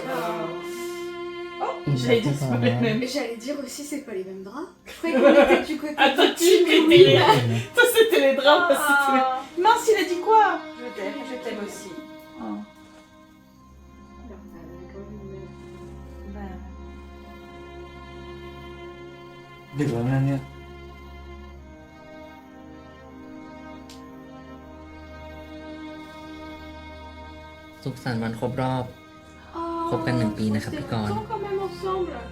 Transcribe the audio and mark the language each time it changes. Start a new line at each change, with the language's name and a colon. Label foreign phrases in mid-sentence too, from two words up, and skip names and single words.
French: J'allais dire c'est pas les mêmes. Mais j'allais dire aussi, c'est pas les mêmes draps. Je croyais qu'on était du côté Attends, de tu Team étais Queen. les... Toi, c'était les draps, moi, c'était les... Ah, Mince, il a dit quoi? je t'aime aussi. Oh. Alors, quand même, Bah,
Thai: ดึกแล้วนะเนี่ย สุขสันต์วันครบรอบ
French: Oh,
Thai: คบกัน1 ปีนะครับ
French: c'était
Thai: พี่กรณ์
French: longtemps quand même ensemble.